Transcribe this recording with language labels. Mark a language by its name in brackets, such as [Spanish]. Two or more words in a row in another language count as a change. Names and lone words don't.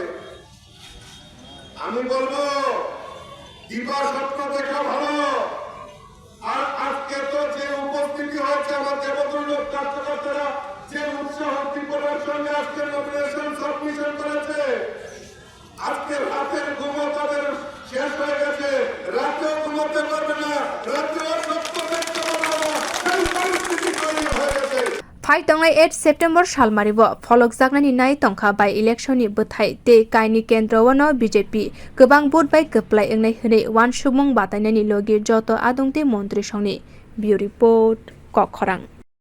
[Bangla] আমি বলবো দিবা স্বপ্ন দেখা ভালো, আর আজকে তো যে উপস্থিতি হয়েছে আমার দেবতুল্য কার্যকর্তারা যে উৎসাহ ত্রিপুরার সঙ্গে আজকে [English] nomination submission [Bangla] করেছে, আজকে রাতের ঘুমো তাদের শেষ হয়ে গেছে, রাতেও ঘুমোতে পারবে না, রাতেও স্বপ্ন দেখতে পারবে না, সেই পরিস্থিতি তৈরি হয়ে গেছে। [Kok Borok] Phai tongnai 8 September salmaribo pholok jagnani nai tongkha [English] by election [Kok Borok] ni bwthai te kaini kendra wano BJP gobang vote by koplai engnai hne wan submung batainai ni logi joto adungte montri songni [English] bureau report [Kok Borok] kokhorang।